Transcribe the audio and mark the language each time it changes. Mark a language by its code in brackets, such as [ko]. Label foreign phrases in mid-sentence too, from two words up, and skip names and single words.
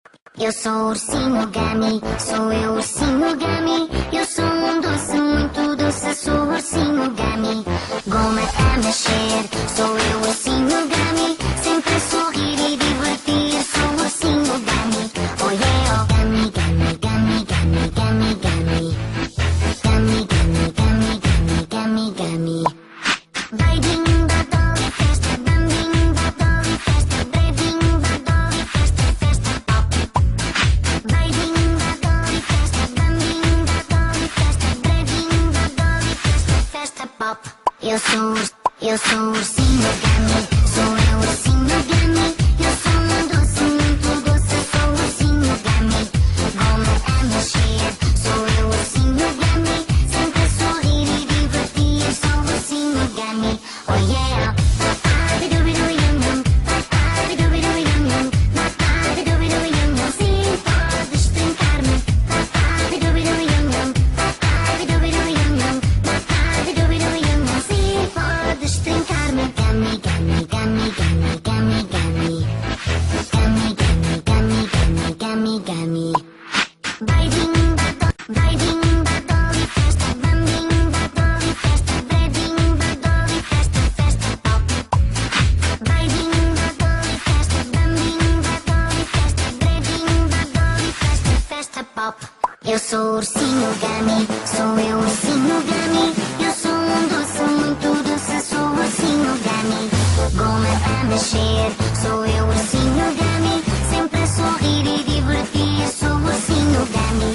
[pt] Eu sou o ursinho Gummy, sou eu o ursinho Gummy. Eu sou um doce, muito doce, sou o ursinho Gummy. Goma a mexer, sou eu o ursinho Gummy. Sempre a sorrir e divertir, sou o ursinho Gummy. [en] Oh yeah, [pt] oh Gummy, Gummy, Gummy, Gummy, Gummy, Gummy. Gummy, Gummy, Gummy, Gummy, Gummy, Gummy. Vai ding da dolly festa, bam ding da dolly festa, bre ding da dolly festa, festa pop. Vai ding da dolly festa, bam ding da dolly festa, bre ding da dolly festa, festa pop. Eu sou o ursinho Gummy, sou eu o ursinho Gummy. Eu sou um doce, muito doce, sou o ursinho Gummy. Goma a mexer, sou eu o ursinho Gummy. Sempre a sorrir e divertir, sou o ursinho Gummy. [en] Oh yeah! Ba-ba-ba-doo-ba-doo-yum-yum, ba-ba-ba-doo-ba-doo-yum-yum, ba-ba-ba-doo-ba-doo-yum-yum. [pt] Sim, podes brincar-me. Ba-ba-ba-doo-ba-doo-yum-yum, ba-ba-ba-doo-ba-doo-yum-yum, ba-ba-ba-doo-ba-doo-yum-yum. Sim, podes brincar-me. Gummy, Gummy, Gummy, Gummy, Gummy, Gummy. Gummy, Gummy, Gummy, Gummy, Gummy, Gummy. Vai ding da dolly festa, bam ding da dolly festa, bre ding da dolly festa, festa pop. Vai ding da dolly festa, bam ding da dolly festa, bre ding da dolly festa, festa pop. Eu sou o ursinho Gummy, sou eu o ursinho Gummy. Eu sou um doce, muito doce, sou o ursinho Gummy. Goma a mexer, sou eu o ursinho Gummy. Sempre a sorrir e divertir, sou o ursinho Gummy.